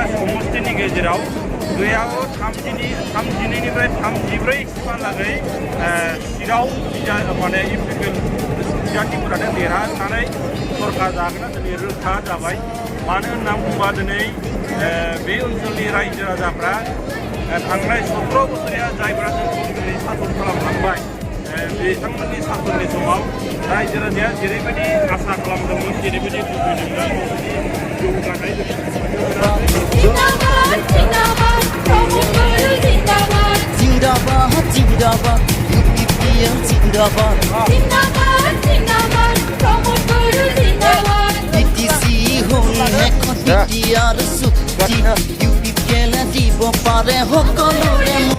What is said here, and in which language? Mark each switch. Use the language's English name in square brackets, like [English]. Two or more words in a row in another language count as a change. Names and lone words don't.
[Bodo] समष्टिनि गेजेराव गैयाव 32निफ्राय 34 सिमहालागै सिटआव माने इउपिपिएल जातिफोरानो देरहानानै सरकार जागोना दिनै रोखा जाबाय मानो होनना बुङोबा दिनै बे ओनसोलनि रायजो राजाफ्रा थांनाय 17 बोसोरिया जायफ्रा जोंखौ दिनै सासन खालामलांबाय बिथांमोननि सासननि समाव रायजो राजाया जेरैबायदि आसा खालामदोंमोन जेरैबायदि लुबैदोंमोन जौगानाय [Hindi] जिंदाबाद जिंदाबाद प्रमोद बड़ो जिंदाबाद जिंदाबाद जिंदाबाद UPPL जिंदाबाद जिंदाबाद जिंदाबाद प्रमोद बड़ो जिंदाबाद [Assamese] BTC হ'ল এখন BTR চুক্তি UPPL দিব পাৰে সকলোৰে